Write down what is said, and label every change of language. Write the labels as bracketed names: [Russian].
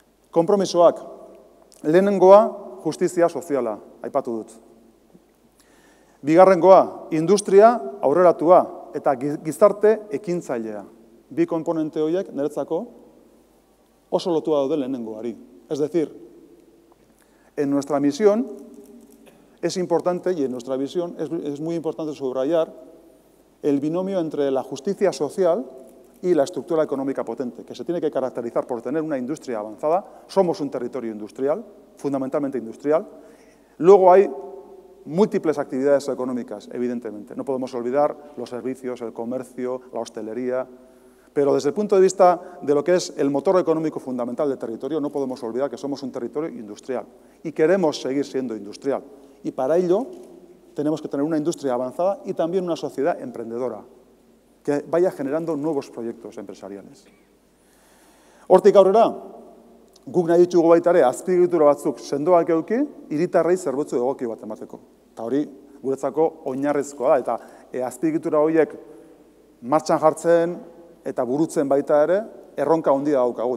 [Basque] Konpromisoak, lehenengoa justizia soziala, aipatu dut. Bigarrengoa, industria aurreratua eta gizarte ekintzailea. Bi komponente horiek niretzako oso lotua daude lehenengoari. [Spanish] Es decir, en nuestra misión es importante, y en nuestra visión es muy importante subrayar el binomio entre la justicia social y la estructura económica potente, que se tiene que caracterizar por tener una industria avanzada. Somos un territorio industrial, fundamentalmente industrial. Luego hay múltiples actividades económicas, evidentemente. No podemos olvidar los servicios, el comercio, la hostelería. Pero desde el punto de vista de lo que es el motor económico fundamental del territorio, no podemos olvidar que somos un territorio industrial y queremos seguir siendo industrial. Y para ello tenemos que tener una industria avanzada y también una sociedad emprendedora que vaya generando nuevos proyectos empresariales. [Basque] Hortik aurrera, guk nahi ditugu baita ere azpiegitura batzuk sendoak eduki, hiritarrei zerbitzu egoki bat emateko. Eta hori guretzako oinarrizkoa da, eta azpiegitura horiek martxan jartzen eta burutzen baita ere, erronka handia daukagu.